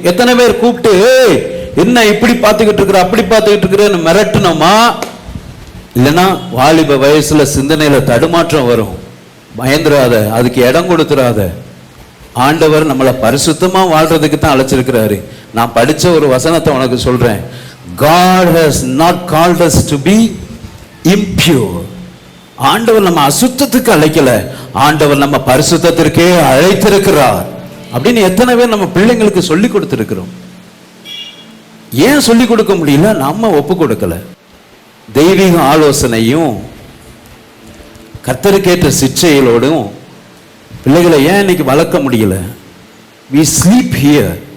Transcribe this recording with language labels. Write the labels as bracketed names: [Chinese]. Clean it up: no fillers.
[Tamil] எத்தனை பேர் கூப்பிட்டு என்ன இப்படி பார்த்துக்கிட்டு இருக்கிற அப்படி பார்த்துக்கிட்டு இருக்கிறேன்னு மிரட்டணுமா? இல்லைன்னா வாலிப வயசுல சிந்தனையில தடுமாற்றம் வரும், பயந்துராத, அதுக்கு இடம் கொடுத்துறாத. ஆண்டவர் நம்மளை பரிசுத்தமா வாழ்றதுக்கு தான் அழைச்சிருக்கிறாரு. நான் படிச்ச ஒரு வசனத்தை உனக்கு சொல்றேன். [English] God has not called us to be impure. [Tamil] ஆண்டவர் நம்ம அசுத்தத்துக்கு அழைக்கல, ஆண்டவர் நம்ம பரிசுத்தத்திற்கே அழைத்திருக்கிறார் அப்படின்னு எத்தனை பேர் நம்ம பிள்ளைங்களுக்கு சொல்லி கொடுத்திருக்கிறோம். ஏன் சொல்லி கொடுக்க முடியல? நம்ம ஒப்பு கொடுக்கல. தெய்வீக ஆலோசனையும் கர்த்தருக்கேற்ற சிச்சைகளோடும் பிள்ளைகளை ஏன் இன்னைக்கு வளர்க்க முடியல? [English] we sleep here.